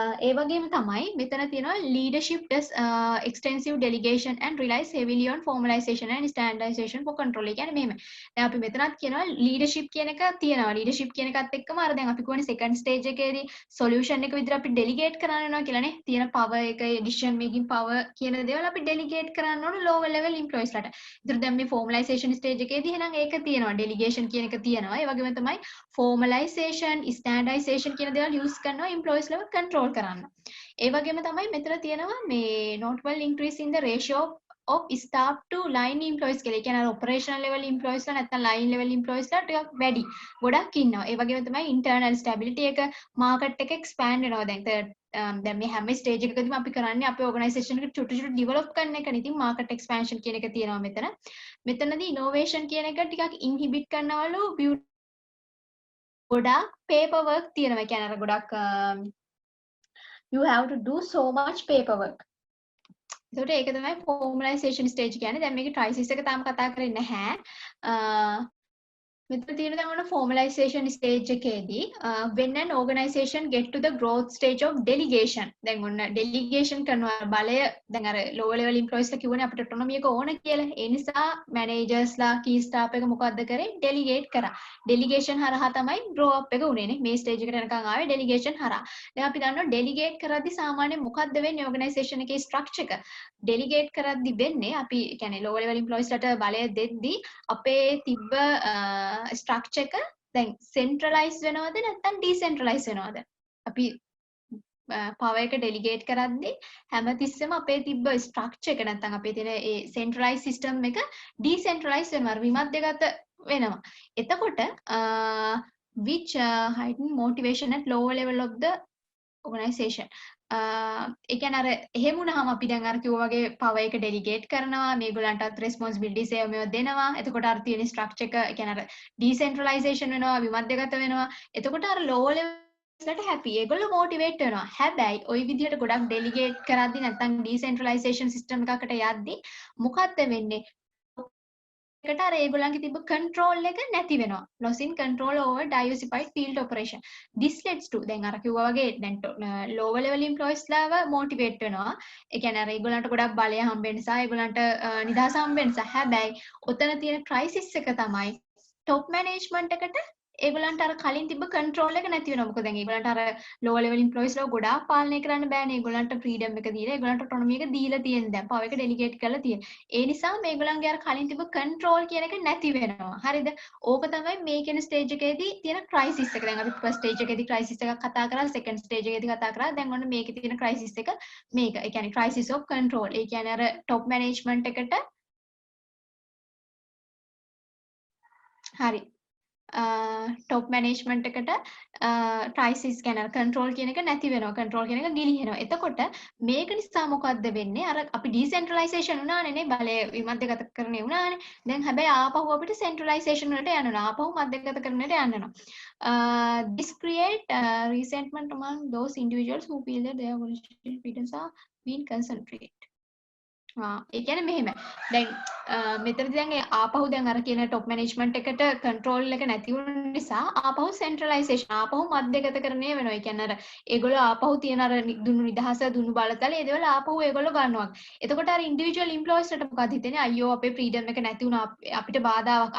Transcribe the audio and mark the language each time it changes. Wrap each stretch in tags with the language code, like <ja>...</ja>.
<si>ඒ වගේම තමයි මෙතන තියෙනවා</si> <en>leadership does extensive delegation and relies heavily on formalization and standardization for control.</en> <si>ඒ කියන්නේ මෙහෙම. දැන් අපි මෙතනත් කියනවා leadership කියන එක තියෙනවා. leadership කියන එකත් එක්කම අර දැන් අපි කියන්නේ second stage එකේදී solution එක විදිහට අපි delegate කරන්න වෙනවා කියලානේ. තියෙන power එක decision making power කියන දේවල් අපි delegate කරන්න ඕන lower level employees ලට. ඒතර දැන් මේ formalization stage එකේදී එහෙනම් ඒක තියෙනවා. delegation කියන එක තියෙනවා. ඒ වගේම තමයි formalization, standardization කියන දේවල් use කරනවා employees level control කරන්න.</si> <en>ඒ වගේම තමයි මෙතන තියෙනවා මේ notable increase in the ratio of staff to line employees කියලා. ඒ කියන්නේ operational level employees ලා නැත්නම් line level employees ලා ටිකක් වැඩි.</en> <si>ගොඩක් ඉන්නවා. ඒ වගේම තමයි internal stability එක market එක expand වෙනවා දැන්. දැන් මේ හැම ස්ටේජ් එකකදීම අපි කරන්නේ අපේ organisation එක චුටු චුටු develop කරන එකනේ. ඉතින් market expansion කියන එක තියෙනවා මෙතන. මෙතනදී innovation කියන එක ටිකක් inhibit කරනවලු ගොඩක් paperwork තියෙනවා. ඒ කියන්නේ අර ගොඩක්</si> <en>you have to do so much paperwork.</en> <si>එතකොට ඒක තමයි formalization stage කියන්නේ. දැන් මේකේ crisis එක තාම කතා කරේ නැහැ. මෙතන තියෙන දැන් ඔන්න formalization stage එකේදී</si> <en>when an organization get to the growth stage of delegation.</en> <si>දැන් ඔන්න delegation කරනවා බලය දැන් අර lower level employees ලා කිව්වනේ අපිට autonomy එක ඕන කියලා. ඒ නිසා managers ලා key staff එක මොකද්ද කරේ? delegate කරා. delegation හරහා තමයි grow up එක උනේ නේ. මේ stage එකට යනකම් ආවේ delegation හරහා. දැන් අපි දන්නවා delegate කරද්දි සාමාන්‍යයෙන් මොකද්ද වෙන්නේ organization එකේ structure එක? delegate කරද්දි වෙන්නේ අපි කියන්නේ lower level employees ලාට බලය දෙද්දි අපේ තිබ්බ structure එක දැන් centralize වෙනවද නැත්නම් decentralize වෙනවද? අපි power එක delegate කරද්දී හැමතිස්සෙම අපේ තිබ්බ structure එක නැත්නම් අපේ තියෙන ඒ centralized system එක decentralize වෙනවා. විමධ්‍යගත වෙනවා.</si> <en>එතකොට which heighten motivation at lower level of the organization.</en> <si>ඒ කියන්නේ අර එහෙම වුණාම අපි දැන් අර කිව්වා වගේ power එක delegate කරනවා මේගොල්ලන්ටත් responsibilities ඒවා දෙනවා. එතකොට අර තියෙන structure එක ඒ කියන්නේ අර decentralization වෙනවා විමධ්‍යගත වෙනවා. එතකොට අර lower levels ලට happy. ඒගොල්ලෝ motivate වෙනවා. හැබැයි ওই විදිහට ගොඩක් delegate කරද්දි නැත්නම් decentralization system එකකට යද්දි මොකක්ද වෙන්නේ? එකට අර ඒගොල්ලන්ගේ තිබ්බ control එක නැති වෙනවා.</si> <en>loss in control over diversified field operation. this leads to</en> <si>දැන් අර කිව්වා වගේ දැන් lower level employees ලාව motivate වෙනවා. ඒ කියන්නේ අර ඒගොල්ලන්ට ගොඩක් බලය හම්බෙන්න නිසා ඒගොල්ලන්ට නිදහස හම්බෙන්න නිසා හැබැයි ඔතන තියෙන crisis එක තමයි top management එකට ඒගොල්ලන්ට අර කලින් තිබ්බ control එක නැති වෙනවා. මොකද දැන් ඒගොල්ලන්ට අර lower level employees ලාව ගොඩාක් පාලනය කරන්න බෑනේ. ඒගොල්ලන්ට freedom එක දීලා ඒගොල්ලන්ට autonomy එක දීලා තියෙන දැන් power එක delegate කරලා තියෙන. ඒ නිසා මේගොල්ලන්ගේ අර කලින් තිබ්බ control කියන එක නැති වෙනවා. හරිද? ඕක තමයි මේ කියන stage එකේදී තියෙන crisis එක. දැන් අපි first stage එකේදී crisis එකක් කතා කරා, second stage එකේදී කතා කරා. දැන් ඔන්න මේකේ තියෙන crisis එක මේක. ඒ කියන්නේ crisis of control. ඒ කියන්නේ අර top management එකට හරි top management එකට crisis කියන්නේ control කියන එක නැති වෙනවා. control කියන එක ගිලිහෙනවා. එතකොට මේක නිසා මොකද්ද වෙන්නේ? අර අපි decentralization වුණානේ නේ බලය විමධ්‍යගත කරන්නේ වුණානේ. දැන් හැබැයි ආපහු අපිට centralization වලට යනවා. ආපහු මධ්‍යගත කරන්නට යනවා.</si> <en>This create resentment among those individuals who feel that their original freedoms are being concentrated.</en> <si>ඒ කියන්නේ මෙහෙම. දැන් මෙතනදී දැන් ඒ ආපහු දැන් අර කියන top management එකට control එක නැති වුන නිසා ආපහු centralization ආපහු මධ්‍යගතකරණය වෙනවා. ඒ කියන්නේ අර ඒගොල්ලෝ ආපහු තියෙන අර දුන්නු නිදහස දුන්නු බලතල ඒ දේවල් ආපහු ඒගොල්ලෝ ගන්නවා. එතකොට අර individual employees ට මොකද හිතෙන්නේ? අයියෝ අපේ freedom එක නැති වුණා අපිට බාධාවක්.</si>